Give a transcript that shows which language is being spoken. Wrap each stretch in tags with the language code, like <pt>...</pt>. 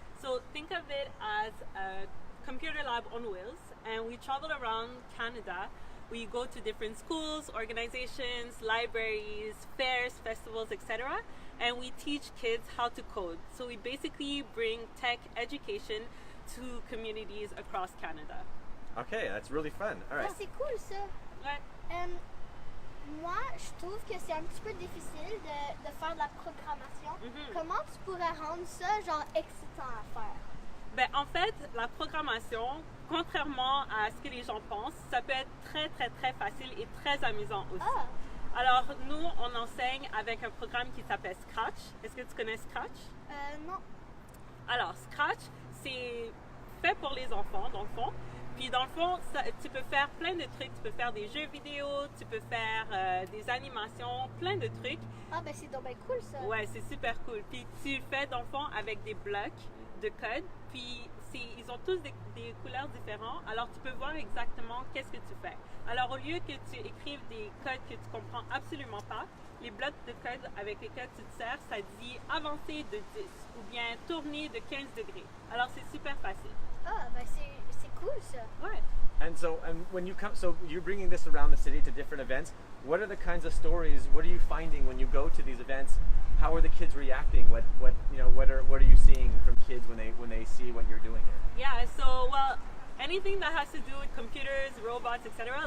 <en>So think of it as a computer lab on wheels, and we travel around Canada. We go to different schools, organizations, libraries, fairs, festivals, etc. And we teach kids how to code. So we basically bring tech education to communities across Canada. Okay, that's really fun. All right.</en> <fr>Ah, c'est cool ça. Ouais. Moi, je trouve que c'est un petit peu difficile de faire de la programmation. Comment tu pourrais rendre ça genre excitant à faire? Ben, en fait, la programmation, contrairement à ce que les gens pensent, ça peut être très, très, très facile et très amusant aussi. Ah. Alors, nous, on enseigne avec un programme qui s'appelle Scratch. Est-ce que tu connais Scratch? Non. Alors, Scratch, c'est fait pour les enfants, dans le fond. Puis, dans le fond, tu peux faire plein de trucs. Tu peux faire des jeux vidéo, tu peux faire des animations, plein de trucs. Ah, ben c'est donc bien cool ça. Ouais, c'est super cool. Puis, tu le fais, dans le fond, avec des blocs de code. Puis, ils ont tous des couleurs différentes. Alors, tu peux voir exactement qu'est-ce que tu fais. Alors, au lieu que tu écrives des codes que tu comprends absolument pas, les blocs de code avec lesquels tu te sers, ça dit avancer de 10 ou bien tourner de 15 degrés. Alors, c'est super facile. Ah, ben c'est cool ça. Ouais.</fr> <en>And when you come, so you're bringing this around the city to different events. What are the kinds of stories? What are you finding when you go to these events? How are the kids reacting? What are you seeing from kids when they see what you're doing here? Yeah. So anything that has to do with computers, robots, etc.</en>